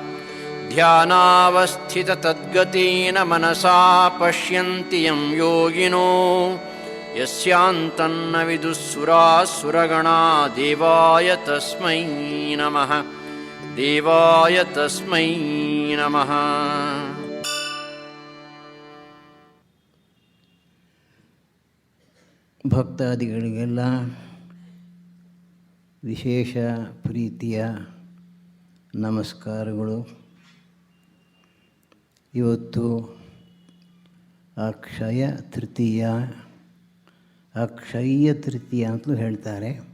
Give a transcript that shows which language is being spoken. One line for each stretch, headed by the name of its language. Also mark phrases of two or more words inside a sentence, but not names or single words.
Sanskrit: ध्यानावस्थिततद्गतेन मनसा पश्यन्ति यं योगिनो यस्यान्तन्न विदुःसुराः सुरगणा देवाय तस्मै नमः देवाय तस्मै नमः।
Kannada: ಭಕ್ತಾದಿಗಳಿಗೆಲ್ಲ ವಿಶೇಷ ಪ್ರೀತಿಯ ನಮಸ್ಕಾರಗಳು. ಇವತ್ತು ಅಕ್ಷಯ ತೃತೀಯ, ಅಕ್ಷಯ ತೃತೀಯ ಅಂತಲೂ ಹೇಳ್ತಾರೆ.